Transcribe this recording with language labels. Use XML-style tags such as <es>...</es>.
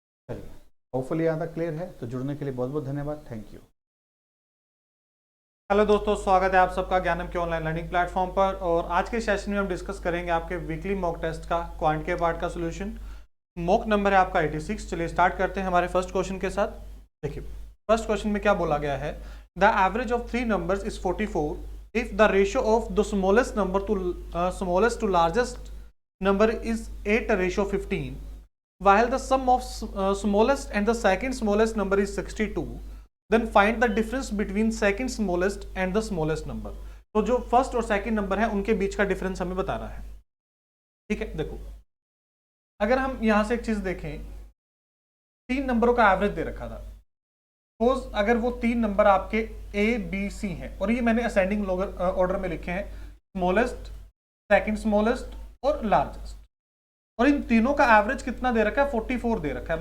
<hi>चलिए होपफुली यहाँ तक क्लियर है। तो जुड़ने के लिए बहुत बहुत धन्यवाद, थैंक यू। हेलो दोस्तों, स्वागत है आप सबका ज्ञानम के ऑनलाइन लर्निंग प्लेटफॉर्म पर। और आज के सेशन में हम डिस्कस करेंगे आपके वीकली मॉक टेस्ट का क्वांट के पार्ट का सोल्यूशन। मॉक नंबर है आपका 86। चलिए स्टार्ट करते हैं हमारे फर्स्ट क्वेश्चन के साथ। देखिए फर्स्ट क्वेश्चन में क्या बोला गया है,</hi> <en>The average of 3 numbers is 44 if the ratio of the smallest number to largest number is 8:15, while the sum of smallest and the second smallest number is 62, then find the difference between second smallest and the smallest number।</en> <hi>तो जो first और second number है उनके बीच का difference हमें बताना है, ठीक है। देखो अगर हम यहां से एक चीज देखें, 3 नंबरों का एवरेज दे रखा था। सपोज अगर वो 3 नंबर आपके A B C हैं और ये मैंने असेंडिंग ऑर्डर में लिखे हैं, स्मॉलेस्ट, सेकंड स्मॉलेस्ट और लार्जेस्ट, और इन तीनों का एवरेज कितना दे रखा है, 44 दे रखा है।</hi>